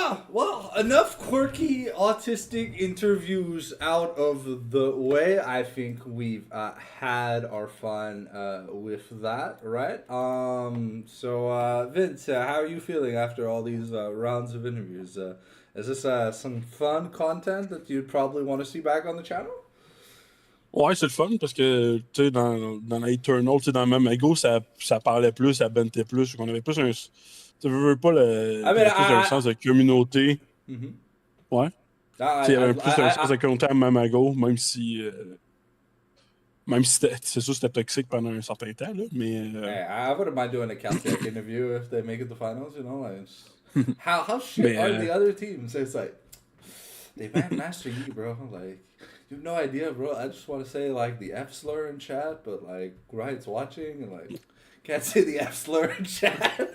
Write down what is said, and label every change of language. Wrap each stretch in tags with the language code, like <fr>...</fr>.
<en>Well, enough quirky autistic interviews out of the way. I think we've had our fun with that, right? So Vince, how are you feeling after all these rounds of interviews? Is this some fun content that you'd probably want to see back on the channel?</en> <fr>Ouais, c'est le fun parce que, tu sais, dans la Eternal, tu sais, dans Mamago, ça parlait plus, ça bentait plus. On avait plus un. Tu veux pas le. Plus un sens de communauté. Mm-hmm. Ouais. Tu sais, il y avait plus un sens de communauté à Mamago, même si. Même si c'est sûr c'était toxique pendant un certain temps, là, mais.</fr> <en>Hey, I wouldn't mind doing a Caltech interview if they make it to finals, you know? Like, how shit are the other teams? It's like, they banned Master Yi, bro. Like, you have no idea, bro. I just want to say, like, the F slur in chat, but, like, Wright's watching, and, like, can't say the F slur in chat.</en>